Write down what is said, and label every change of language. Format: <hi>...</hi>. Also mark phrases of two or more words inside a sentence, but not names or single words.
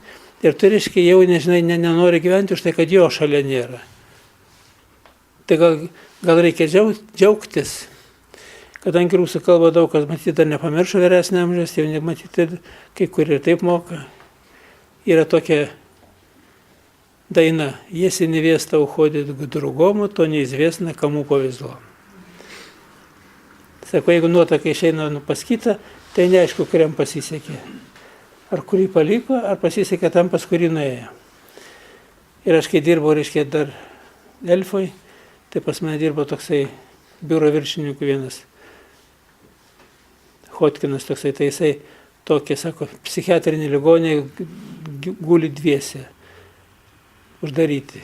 <lt>Ir tu, reiškia, jau nežinai, nenori gyventi už tai, kad jo šalia nėra. Tai gal reikia džiaugtis, kadangi rusų kalba daug kas, matyti, dar nepamiršo vyresnio amžiaus, jau nematyti, kai kur ir taip moka. Yra tokia daina,</lt> <ru>если невеста уходит к другому, то неизвестно, кому повезло.</ru> <lt>Sako, jeigu nuotaka išeina pas kitą, tai neaišku, kuriam pasisekė. Ar kurį paliko, ar pasisekė tam, pas kurį nuėjo. Ir aš kai dirbau, reiškia, dar Elfoj, tai pas mane dirbo toksai biuro viršininkų vienas, Hotkinas toksai, tai jisai tokie, sako, psichiatrinį ligonį guli dviese, uždaryti.</lt>